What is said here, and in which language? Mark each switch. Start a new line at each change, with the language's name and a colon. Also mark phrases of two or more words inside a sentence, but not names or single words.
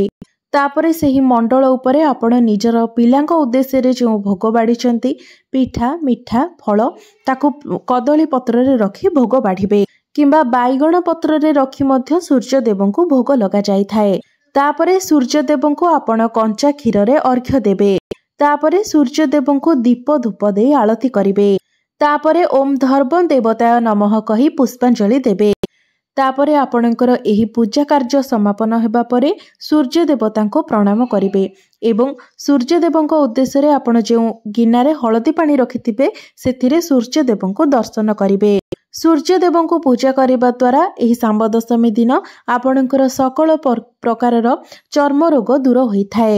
Odia: ତାପରେ ସେହି ମଣ୍ଡଳ ଉପରେ ଆପଣ ନିଜର ପିଲାଙ୍କ ଉଦ୍ଦେଶ୍ୟରେ ଯୋ ଭୋଗ ବାଢ଼ି ପିଠା ମିଠା ଫଳ ତାକୁ କଦଳୀ ପତ୍ରରେ ରଖି ଭୋଗ ବାଢ଼ିବେ କିମ୍ବା ବାଇଗଣ ପତ୍ରରେ ରଖି ମଧ୍ୟ ସୂର୍ଯ୍ୟ ଦେବଙ୍କୁ ଭୋଗ ଲଗା ଯାଇ ଥାଏ। ତାପରେ ସୂର୍ଯ୍ୟ ଦେବଙ୍କୁ ଆପଣ କଞ୍ଚା କ୍ଷୀରରେ ଅର୍ଘ୍ୟ ଦେବେ। ତାପରେ ସୂର୍ଯ୍ୟ ଦେବଙ୍କୁ ଦୀପ ଧୂପ ଦେ ଆଳତୀ କରିବେ। ତାପରେ
Sanskrit: ओम धर्म देवताय नमः
Odia: କହି ପୁଷ୍ପାଞ୍ଜଳି ଦେବେ। ତାପରେ ଆପଣଙ୍କର ଏହି ପୂଜା କାର୍ଯ୍ୟ ସମାପନ ହେବା ପରେ ସୂର୍ଯ୍ୟ ଦେବତାଙ୍କୁ ପ୍ରଣାମ କରିବେ ଏବଂ ସୂର୍ଯ୍ୟ ଦେବଙ୍କ ଉଦ୍ଦେଶ୍ୟରେ ଆପଣ ଯେ ଗିନାରେ ହଳଦୀ ପାଣି ରଖିଥିବେ ସେଥିରେ ସୂର୍ଯ୍ୟ ଦେବଙ୍କୁ ଦର୍ଶନ କରିବେ। ସୂର୍ଯ୍ୟ ଦେବଙ୍କୁ ପୂଜା କରିବା ଦ୍ୱାରା ଏହି ଶାମ୍ବ ଦଶମୀ ଦିନ ଆପଣଙ୍କର ସକଳ ପ୍ରକାରର ଚର୍ମ ରୋଗ ଦୂର ହୋଇଥାଏ।